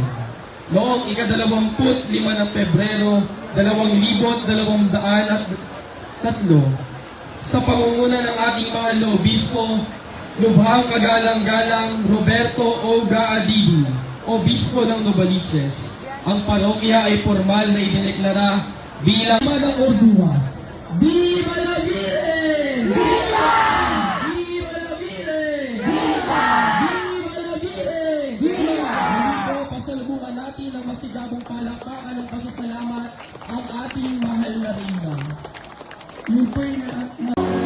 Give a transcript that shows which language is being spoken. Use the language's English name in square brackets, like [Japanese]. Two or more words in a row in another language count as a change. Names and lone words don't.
[Filipino] Noong ika-25 ng Pebrero, 2023, sa pangunguna ng ating mahal na obispo, Lubhang kagalang-galang Roberto Oga Adibi, obispo ng Novaliches, ang parokya ay formal na idineklara bilang ng Ordua [Spanish] Viva la Virgen! Viva! Viva la Virgen! Viva! Viva la Virgen! Viva! [Filipino] Muli po, pasalubungan natin ng masigabong palakpakan ng pasasalamat ang ating mahal na Reyna. Yun po yung